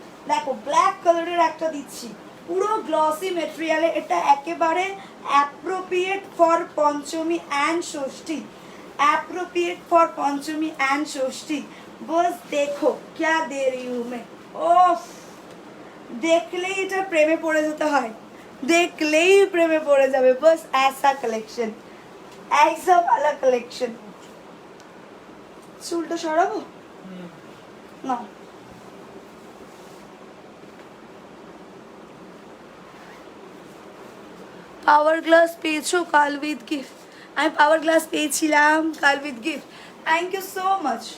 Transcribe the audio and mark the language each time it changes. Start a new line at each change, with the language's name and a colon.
Bangla: দেখো ব্ল্যাক কালারের একটা দিচ্ছি, পুরো গ্লসি মেটেরিয়ালে, এটা একেবারে
English: Appropriate for Panchami and Shashthi, appropriate for Panchami and Shashthi.
Hindi: बस देखो क्या दे रही हूँ मैं,
Bangla: ओफ देखलेই এটা প্রেমে পড়ে যেতে হয়, দেখলেই প্রেমে পড়ে যাবে।
Hindi: बस ऐसा कलेक्शन, ऐसा वाला कलेक्शन।
Bangla: চুলটা সরাবো না, পাওয়ার গ্লাস পেয়েছো কাল উইথ গিফট? আমি পাওয়ার গ্লাস পেয়েছিলাম কাল with gift, thank you so much.